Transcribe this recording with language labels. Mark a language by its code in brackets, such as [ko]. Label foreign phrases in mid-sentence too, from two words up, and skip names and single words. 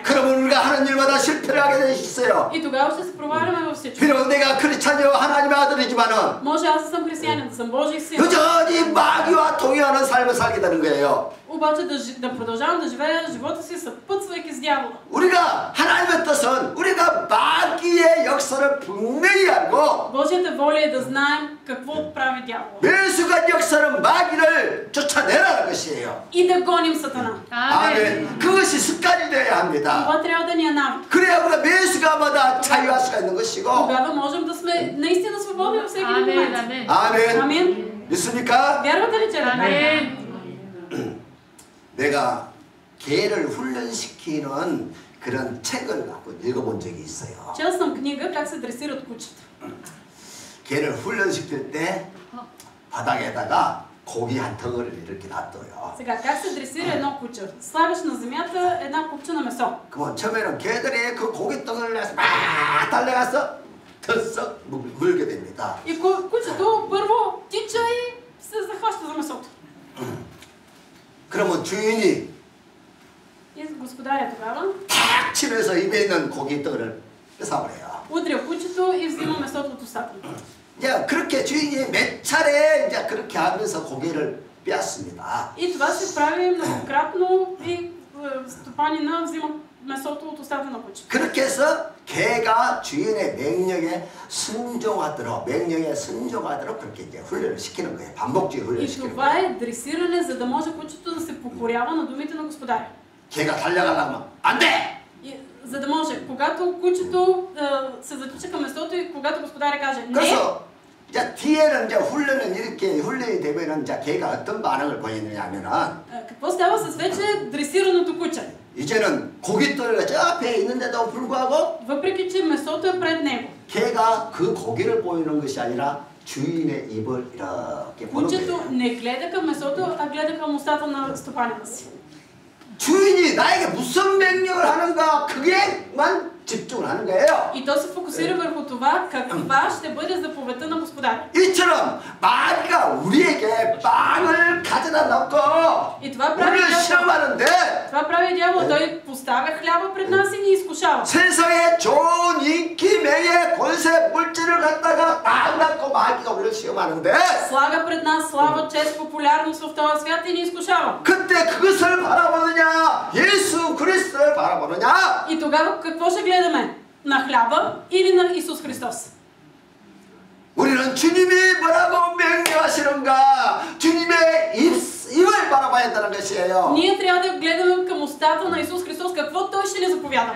[ko] 그러면 우리가 하는 일마다 실패를 하게 돼 있어요. [bg] И тогава ще се проваляме във всичко. [ko] 비록 내가 크리스찬이요 하나님의 아들이지만은 [bg] Може аз да съм християнин, да съм Божий син. [ko] 여전히 마귀와 동의하는 삶을 살게 되는 거예요. [bg] Обаче да продължавам да живея живота си съпътствайки с дявола. [ko] 우리가 하나님의 뜻은 우리가 마귀의 역사를 분명히 알고 [bg] Божията воля е да знаем какво прави дявола. [ko] 매순간 역사는 마귀를 쫓아내라는 것이에요. [bg] И да гоним Сатана. [ko] 아멘. 그것이 습관이 되어야 합니다. [bg] Това трябва да ни е навик. [ko] 그래야 우리가 매순간마다 자유할 수가 있는 것이고. [bg] Тогава можем да сме наистина свободни във всеки момент. [ko] 아멘. [bg] Амин. [ko] 믿습니까? [bg] Вярвате ли, че е така? [ko] 내가 개를 훈련시키는 그런 책을 갖고 읽어본 적이 있어요. [bg] Чел съм книга как се дресират кучета. [ko] 개를 훈련시킬 때 바닥에다가 고기 한 덩어리를 이렇게 놔둬요. [bg] Сега, как се дресира едно куче? Слагаш на земята една купчина месо. [ko] 그러면 처음에는 개들이 그 고기 덩어리를 막 달려가서 털썩 물게 됩니다. [bg] И кучето първо тича и се захваща за месото. [ko] 그러면 주인이 [bg] И господаря тогава [ko] 탁 치면서 입에 있는 고기 덩어리를 뺏어버려요. [bg] удря кучето и взима месото от устата. [ko] 이제 그렇게 주인이 몇 차례 이제 그렇게 하면서 고기를 빼앗습니다. [bg] И това се прави многократно и стопанина взима месото от устата на кучето. [ko] 그렇게 해서 개가 주인의 명령에 순종하도록 그렇게 이제 훈련을 시키는 거예요. 반복적인 훈련을 [bg] И [ko] 시키는 [bg] това [ko] 거예요. [bg] е дресиране, за да може кучето да се покорява на думите на господаря. [ko] 개가 달려가려면 안 돼! [bg] И, за да може, когато кучето се затича към месото и когато господаря каже не, [ko] 그래서 이제 뒤에는 이제 훈련은 이렇게 훈련이 되면은 이제 개가 어떤 반응을 보이느냐면은 [bg] какво става с вече дресираното куче? [ko] 이제는 고깃돌이가 저 앞에 있는데도 불구하고 [bg] Въпреки че месото е пред него, [ko] 개가 그 고기를 보이는 것이 아니라 주인의 입을 이렇게 보는 [bg] кучето [ko] 거예요. [bg] не гледа към месото, а гледа към устата на стопанина си. [ko] 주인이 나에게 무슨 명령을 하는가 그게만 집중을 하는 거예요. [bg] И то се фокусира върху това каква ще бъде заповедта на господаря. [ko] 이처럼 마귀가 우리에게 빵을 가져다 놓고 [bg] И това прави [ko] 우리를 [bg] дявол. [ko] 시험하는데 [bg] Това прави дявол. Той поставя хляба пред нас и ни изкушава. [ko] 세상에 좋은 인기, 명예, 권세, 물질을 갖다가 딱 갖고 마귀가 우리를 시험하는데 [bg] Слага пред нас слава, чест, популярност в този свят и ни изкушава. [ko] 그때 그것을 바라보느냐 예수 그리스도를 바라보느냐. [bg] И тогава какво ще гледаме? На хляба или на Исус Христос? [ko] 우리는 주님이 뭐라고 명령하시는가 주님의 입을 바라봐야 한다는 것이에요. [bg] Ние трябва да гледаме към устата на Исус Христос, какво Той ще ни заповяда.